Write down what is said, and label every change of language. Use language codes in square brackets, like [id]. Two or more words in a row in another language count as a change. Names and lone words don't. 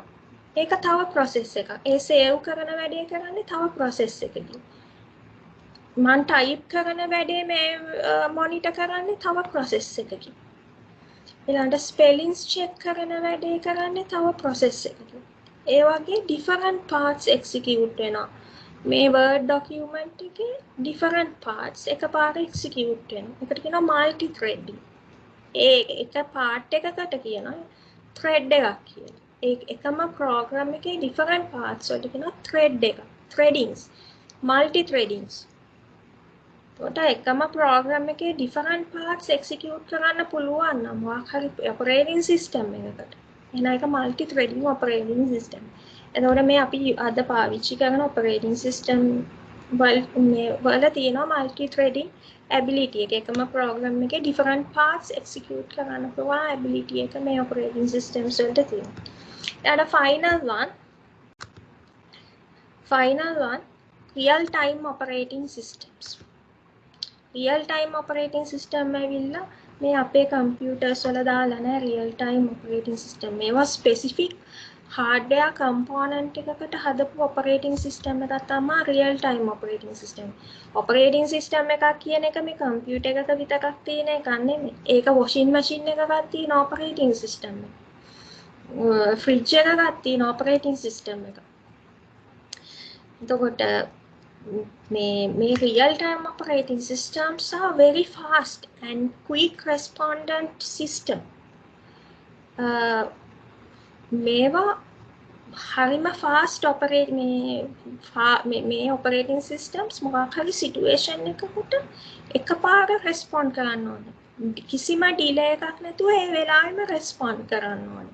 [si] ඒක තව process එකක්. ඒ save කරන වැඩේ කරන්නේ තව process එකකින්. මම type කරන වැඩේ මේ monitor කරන්නේ තව process එකකින්. ඊළඟට [en] spellings check [si] කරන වැඩේ කරන්නේ තව process එකකින්. ඒ වගේ [en] different parts [si] execute වෙනවා. මේ [en] word document [si] එකේ [en] different parts [si] එකපාර execute වෙනවා. ඒකට කියනවා [en] multi threading. [si] ඒ එක part එකකට කියනවා thread එකක් කියලා. ඒ එකම program එකේ [en] different parts [si] වලට කියනවා thread එක. [en] threadings, multi threadings. [si] ඒකට එකම program එකේ [en] different parts [si] execute කරන්න පුළුවන් නම් මොකක් හරි [en] operating system [si] එකකට. එහෙනම් ඒක [en] multi threading operating system. [si] එතකොට මේ අපි අද පාවිච්චි කරන [en] operating system [si] වල තියෙනවා [en] multi threading ability [si] එක. එකම program එකේ [en] different parts [si] execute කරන්න පුළුවන් ability එක මේ [en] operating systems [si] වලට තියෙනවා. [en] ඊට final one real time operating systems. real time operating system [si] ඇවිල්ලා මේ අපේ computers වල දාලා නැහැ [en] real time operating system. [si] මේවා [en] specific hardware component [si] එකකට හදපු [en] operating system [si] එකක් තමයි [en] real time operating system. operating system [si] එකක් කියන එක මේ computer එකක විතරක් තියෙන එකක් නෙමෙයි. ඒක [en] washing machine [si] එකකත් තියෙන [en] operating system [si] එක. fridge එකකත් තියෙන [en] operating system [si] එක. [en] එතකොට මේ real time operating systems are very fast and quick respondent system. [si] මේවා හරිම [en] fast operate [si] මේ [en] operating systems [si] මොකක් හරි situation එකකට එකපාර respond කරන්න ඕනේ. කිසිම delay එකක් නැතුව ඒ වෙලාවෙම respond කරන්න ඕනේ.